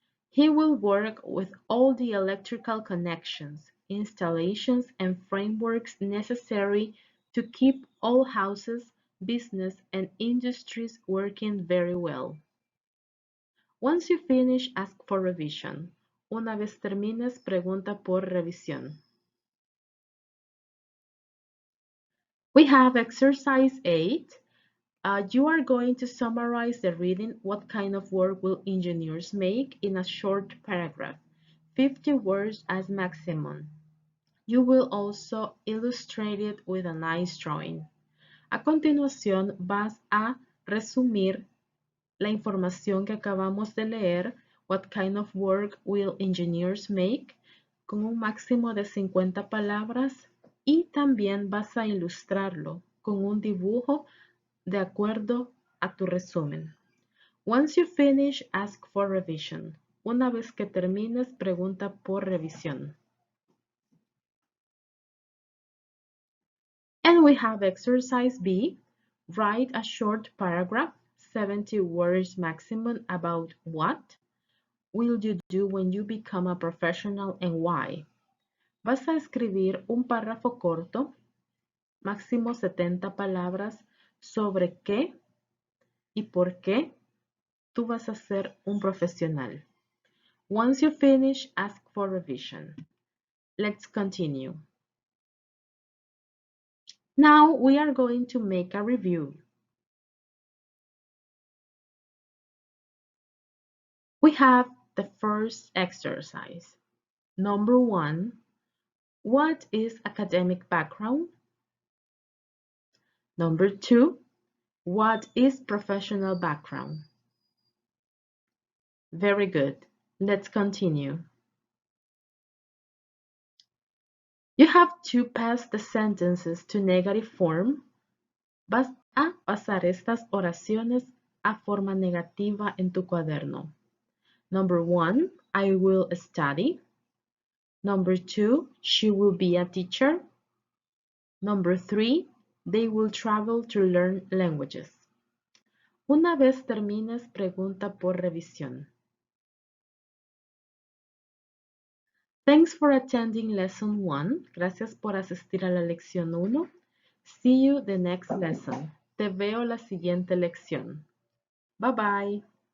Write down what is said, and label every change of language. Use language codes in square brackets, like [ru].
[en] He will work with all the electrical connections, installations, and frameworks necessary to keep all houses, business, and industries working very well. Once you finish, ask for revision. [es] Una vez termines, pregunta por revisión. [en] We have exercise 8. You are going to summarize the reading. What kind of work will engineers make in a short paragraph? 50 words as maximum. You will also illustrate it with a nice drawing. [es] A continuación vas a resumir la información que acabamos de leer. [en] What kind of work will engineers make? [es] Con un máximo de 50 palabras y también vas a ilustrarlo con un dibujo de acuerdo a tu resumen. [en] Once you finish, ask for revision. [es] Una vez que termines, pregunta por revisión. [en] And we have exercise B. Write a short paragraph, 70 words maximum, about what will you do when you become a professional and why. [es] Vas a escribir un párrafo corto, máximo 70 palabras, sobre qué y por qué tú vas a ser un profesional. [en] Once you finish, ask for revision. Let's continue. Now we are going to make a review. We have the first exercise. Number 1, what is academic background? Number 2, what is professional background? Very good. Let's continue. You have to pass the sentences to negative form. [es] Vas a pasar estas oraciones a forma negativa en tu cuaderno. [en] Number 1, I will study. Number 2, she will be a teacher. Number 3, they will travel to learn languages. [es] Una vez termines, pregunta por revisión. [en] Thanks for attending lesson 1. [es] Gracias por asistir a la lección 1. [en] See you the next lesson. [es] Te veo la siguiente lección. Bye bye.